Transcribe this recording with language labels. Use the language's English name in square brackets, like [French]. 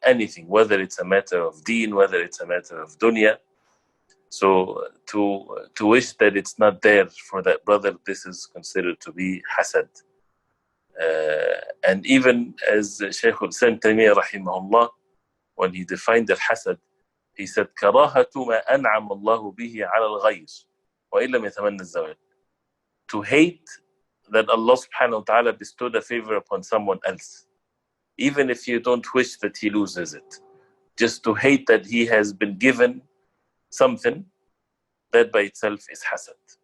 [English] Anything, whether it's a matter of deen, whether it's a matter of dunya. So to wish that it's not there for that brother, this is considered to be hasad. And even as Sheikh al-Islam Taymiyyah rahimahullah, when he defined al-hasad, He said, [Arabic] كراهة ما أنعم الله به على الغير وإن لم يتمنى الزوال. [English] To hate that Allah subhanahu wa ta'ala bestowed a favor upon someone else, even if you don't wish that he loses it. Just to hate that he has been given something, that by itself is hasad.